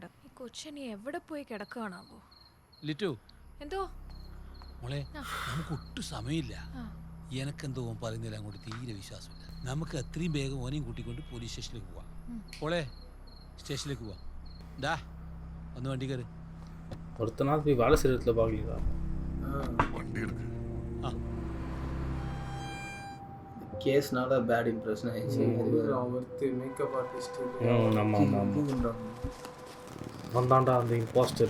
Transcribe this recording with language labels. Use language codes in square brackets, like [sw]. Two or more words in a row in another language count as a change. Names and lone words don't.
[ml] ഈ കൊച്ചിനി എവിടെ പോയി കിടക്കുകയാണാവോ? ലിറ്റു എന്തോ മോളെ, നമുക്ക് ഒട്ടും സമയമില്ല. എനക്കെന്തോ പറയുന്നില്ല, അങ്ങോട്ട് തീരെ വിശ്വാസമില്ല. നമുക്ക് എത്രയും വേഗം ഓനെയും കൂട്ടിക്കൊണ്ട് പോലീസ് സ്റ്റേഷനിലേക്ക് പോവാം. മോളെ, സ്റ്റേഷനിലേക്ക് പോവാം. ഡാ ഒന്ന് വണ്ടി കയറി. [ta] ஒருத்த நாள் போய் வேலை செய்கிற இடத்துல பார்க்கலீங்களா? வண்டி இருக்கு. கேஸ்னால [en] bad impression [ta] ஆயிடுச்சு. ஒருத்து [en] makeup artist. [ta] ஆமாம் ஆமாம் வந்தாண்டா அந்த இம்போஸ்டர்.